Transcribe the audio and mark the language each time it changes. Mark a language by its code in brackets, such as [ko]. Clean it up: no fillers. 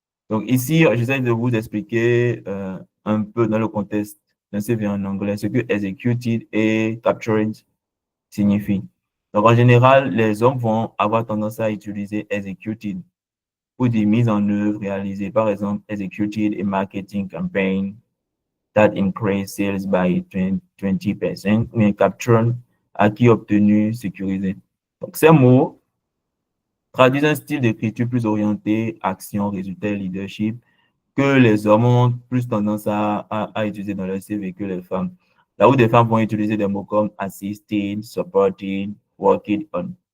[fr] Donc ici, j'essaie de vous expliquer un peu dans le contexte d'un CV en anglais ce que executed et captured signifie. Donc en général, les hommes vont avoir tendance à utiliser executed pour des mises en œuvre réalisées. Par exemple, [en] executed a marketing campaign that increased sales by 20%, mais captured [fr] acquis obtenu sécurisé. Donc ces mots traduisent un style d'écriture plus orienté action, résultat, leadership que les hommes ont plus tendance à utiliser dans leur CV que les femmes. Là où des femmes vont utiliser des mots comme [en] assisting, supporting, working on.